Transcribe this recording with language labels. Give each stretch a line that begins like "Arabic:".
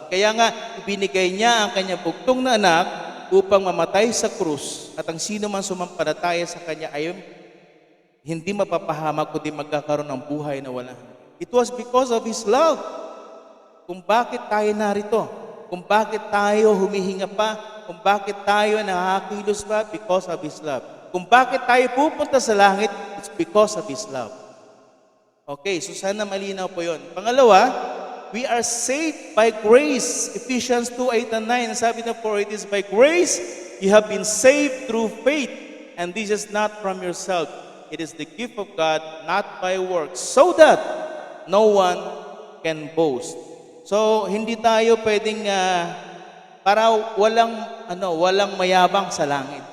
Filipino: Kaya nga, ibinigay niya ang kanyang bugtong na anak upang mamatay sa krus at ang sino man sumampalataya sa kanya ay hindi mapapahamak kundi magkakaroon ng buhay na walang hanggan.
English: It was because of His love
Filipino: kung bakit tayo narito, kung bakit tayo humihinga pa, Kung bakit tayo nakakilos pa?
English: Because of His love.
Filipino: Kung bakit tayo pupunta sa langit?
English: It's because of His love. Okay, so
Filipino: sana malinaw po yun. Pangalawa,
English: we are saved by grace. Ephesians 2:8 and 9.
Filipino: Sabi na,
English: for it is by grace you have been saved through faith. And this is not from yourself. It is the gift of God, not by works, so that no one can boast.
Filipino: So, hindi tayo pwedeng para walang mayabang sa langit.